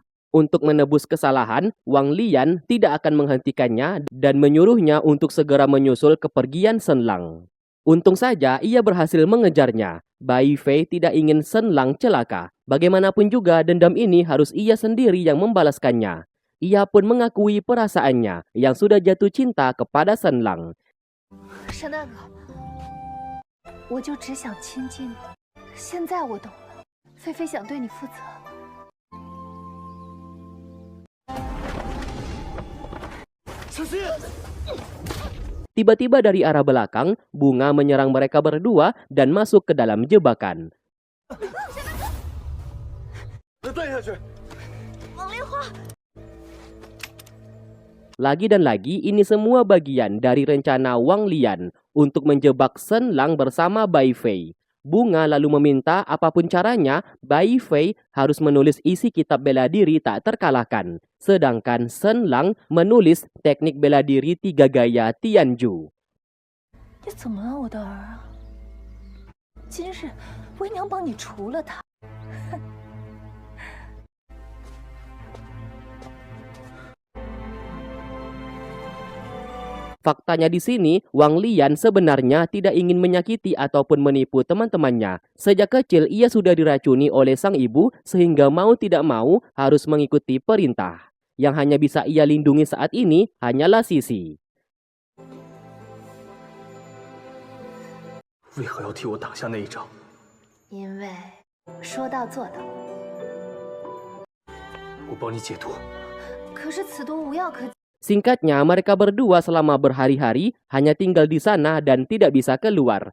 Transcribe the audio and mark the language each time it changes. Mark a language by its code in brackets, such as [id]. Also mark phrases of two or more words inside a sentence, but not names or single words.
[id] Untuk menebus kesalahan, Wang Lian tidak akan menghentikannya dan menyuruhnya untuk segera menyusul kepergian Shen Lang. Untung saja ia berhasil mengejarnya. Bai Fei tidak ingin Shen Lang celaka. Bagaimanapun juga dendam ini harus ia sendiri yang membalaskannya. Ia pun mengakui perasaannya yang sudah jatuh cinta kepada Shen Lang. [zh] 沈大哥，我就只想亲近你。现在我懂了，菲菲想对你负责。 [id] Tiba-tiba dari arah belakang, Bunga menyerang mereka berdua dan masuk ke dalam jebakan. Lagi dan lagi, ini semua bagian dari rencana Wang Lian untuk menjebak Shen Lang bersama Bai Fei. Bunga lalu meminta apapun caranya, Bai Fei harus menulis isi kitab bela diri tak terkalahkan. Sedangkan Shen Lang menulis teknik bela diri 3 gaya Tianju. [zh] 你怎么了，我的儿啊？今日为娘帮你除了他。 [id] Faktanya di sini, Wang Lian sebenarnya tidak ingin menyakiti ataupun menipu teman-temannya. Sejak kecil ia sudah diracuni oleh sang ibu sehingga mau tidak mau harus mengikuti perintah. Yang hanya bisa ia lindungi saat ini hanyalah Sisi. [zh] 为何要替我挡下那一招？因为说到做到。我帮你解毒。可是此毒无药可解。 [id] Singkatnya, mereka berdua selama berhari-hari hanya tinggal di sana dan tidak bisa keluar.